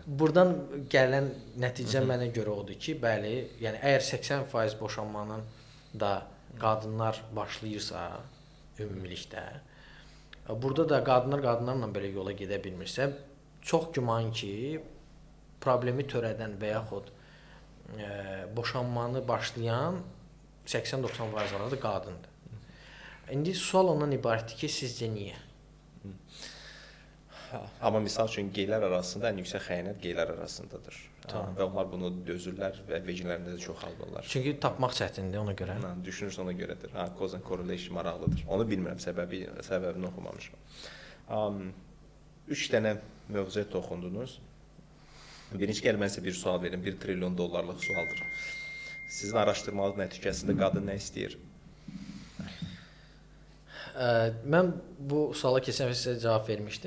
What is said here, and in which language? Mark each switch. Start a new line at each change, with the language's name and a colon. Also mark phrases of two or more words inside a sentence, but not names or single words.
Azerbaijani: Buradan gələn nəticə mənə görə odur ki, bəli, yəni əgər 80% boşanmanın da qadınlar başlayırsa ümumilikdə, burada da qadınlarla belə yola gedə bilmirsə, çox güman ki, problemi törədən və yaxud boşanmanı başlayan 80-90% da qadındır. İndi sual ondan ibarətdir ki, sizcə niyə? Amma misal üçün geylər arasında ən yüksək xəyanət geylər arasındadır. Və onlar bunu dözürlər və veclərində də çoxaldırlar. Çünki tapmaq çətindir ona görə. Düşünürsən ona görədir.
English: Cause and correlation
Azerbaijani: maraqlıdır. Onu bilmirəm, səbəbini oxumamışam. 3 dənə mövzuya toxundunuz. Birinci gəl mən sizə bir sual verim. $1 trilyon sualdır. Sizin araşdırmanız nəticəsində qadın nə istəyir? Mən bu suala keçən sizə cavab vermişdim.